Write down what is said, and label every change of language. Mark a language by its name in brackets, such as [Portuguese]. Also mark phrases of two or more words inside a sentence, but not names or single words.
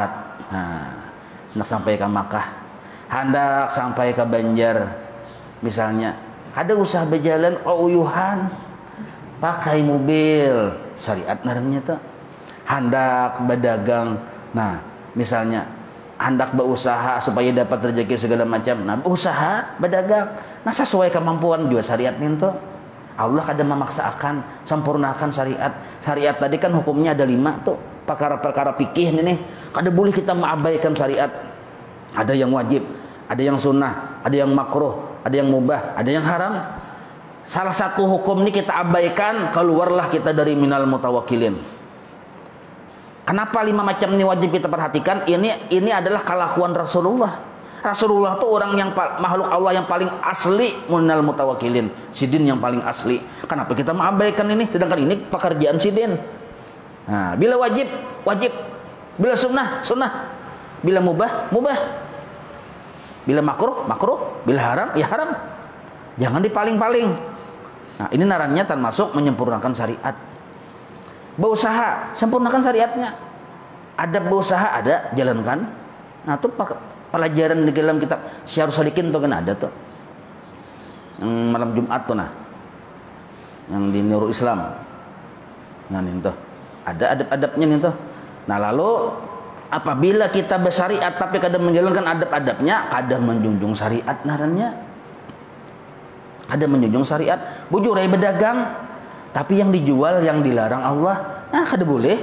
[Banjar] Nah, hendak sampai ke Makkah, hendak sampai ke Banjar, misalnya kada usah berjalan uyuhan pakai mobil syariat ngarannya tuh. [Indonesian] Hendak berdagang, nah misalnya hendak berusaha supaya dapat rezeki segala macam, nah usaha berdagang, nah sesuai kemampuan juga syariat itu. [Banjar] Allah kada memaksakan, [Indonesian] sempurnakan syariat. Syariat tadi kan hukumnya ada 5 tuh, perkara-perkara fikih ini kada boleh kita mengabaikan syariat. Ada yang wajib, ada yang sunnah, ada yang makruh, ada yang mubah, ada yang haram. Salah satu hukum ini kita abaikan, keluarlah kita dari [Arabic] من المتوكلين. [Indonesian] Kenapa 5 macam ini wajib kita perhatikan? Ini adalah kelakuan Rasulullah. Rasulullah itu orang yang makhluk Allah yang paling asli [Arabic] من المتوكلين, [Indonesian] sidin yang paling asli. Kenapa kita mengabaikan ini? Sedangkan ini pekerjaan sidin. Nah, bila wajib, wajib. Bila sunnah, sunnah. Bila mubah, mubah. Bila makruh, makruh. Bila haram, ya haram. Jangan dipaling-paling. Nah, ini narannya termasuk menyempurnakan syariat. Berusaha, sempurnakan syariatnya. Ada berusaha, ada jalankan. Nah, itu pelajaran di dalam kitab Syarh Salikin tuh kan ada tuh. Yang malam Jumat tuh nah. Yang di Nurul Islam. Nah, ini tuh. Ada adab-adabnya nih tuh. Nah, lalu apabila kita bersyariat tapi kadang menjalankan adab-adabnya, kadang menjunjung syariat narannya. [Banjar] Ada menjunjung syariat, bujurai berdagang, tapi yang dijual yang dilarang Allah, nah kada boleh.